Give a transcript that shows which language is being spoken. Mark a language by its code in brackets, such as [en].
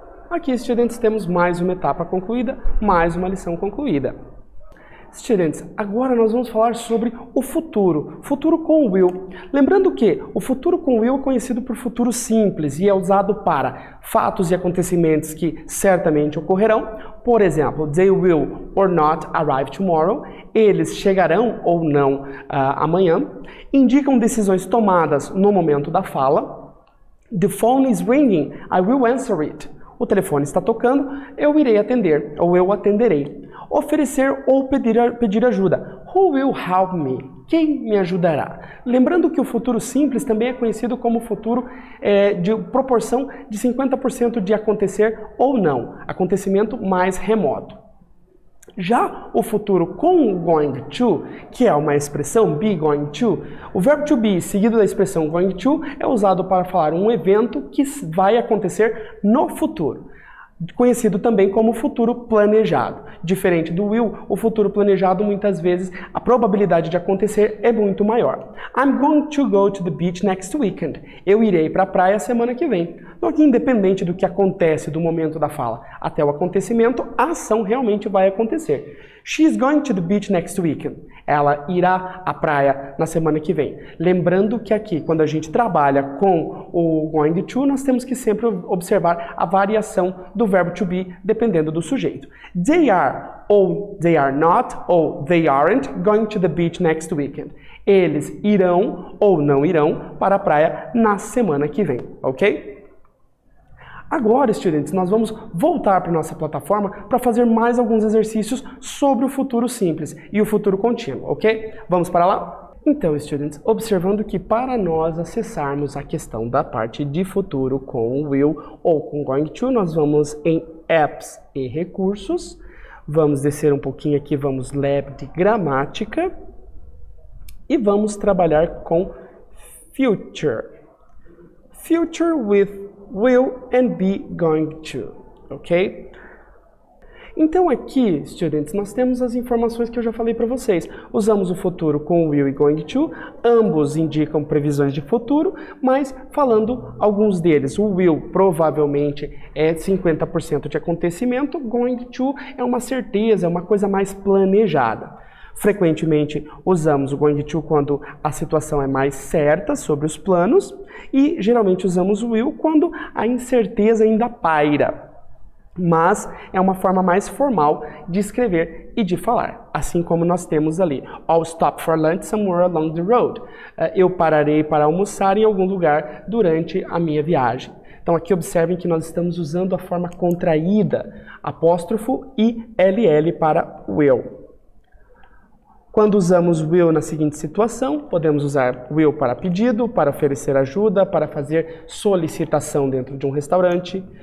[pt] Aqui, estudantes, temos mais uma etapa concluída, mais uma lição concluída. Estudantes, agora nós vamos falar sobre o futuro com o will. Lembrando que o futuro com o will é conhecido por futuro simples e é usado para fatos e acontecimentos que certamente ocorrerão. Por exemplo, [en] they will or not arrive tomorrow. [pt] Eles chegarão ou não amanhã. Indicam decisões tomadas no momento da fala. [en] The phone is ringing. I will answer it. [pt] O telefone está tocando, eu irei atender, ou eu atenderei. Oferecer ou pedir ajuda. [en] Who will help me? [pt] Quem me ajudará? Lembrando que o futuro simples também é conhecido como futuro de proporção de 50% de acontecer ou não, acontecimento mais remoto. Já o futuro com going to, que é uma expressão be going to, o verbo to be seguido da expressão going to é usado para falar um evento que vai acontecer no futuro, conhecido também como futuro planejado. Diferente do will, o futuro planejado muitas vezes a probabilidade de acontecer é muito maior. [en] I'm going to go to the beach next weekend. [pt] Eu irei para a praia semana que vem. Independente do que acontece do momento da fala até o acontecimento, a ação realmente vai acontecer. [en] She's going to the beach next weekend. [pt] Ela irá à praia na semana que vem. Lembrando que aqui, quando a gente trabalha com o going to, nós temos que sempre observar a variação do verbo to be, dependendo do sujeito. [en] They are, [pt] ou [en] they are not, ou they aren't going to the beach next weekend. [pt] Eles irão ou não irão para a praia na semana que vem, ok? Agora, estudantes, nós vamos voltar para a nossa plataforma para fazer mais alguns exercícios sobre o futuro simples e o futuro contínuo, ok? Vamos para lá? Então, estudantes, observando que para nós acessarmos a questão da parte de futuro com will ou com going to, nós vamos em apps e recursos, vamos descer um pouquinho aqui, vamos lab de gramática e vamos trabalhar com future. [en] Future with will and be going to, ok? [pt] Então aqui, students, nós temos as informações que eu já falei para vocês. Usamos o futuro com will e going to, ambos indicam previsões de futuro, mas falando alguns deles. O will provavelmente é 50% de acontecimento, going to é uma certeza, é uma coisa mais planejada. Frequentemente usamos o going to quando a situação é mais certa sobre os planos e geralmente usamos o will quando a incerteza ainda paira. Mas é uma forma mais formal de escrever e de falar, assim como nós temos ali. [en] I'll stop for lunch somewhere along the road. [pt] Eu pararei para almoçar em algum lugar durante a minha viagem. Então aqui observem que nós estamos usando a forma contraída, apóstrofo e LL para will. Quando usamos will na seguinte situação, podemos usar will para pedido, para oferecer ajuda, para fazer solicitação dentro de um restaurante.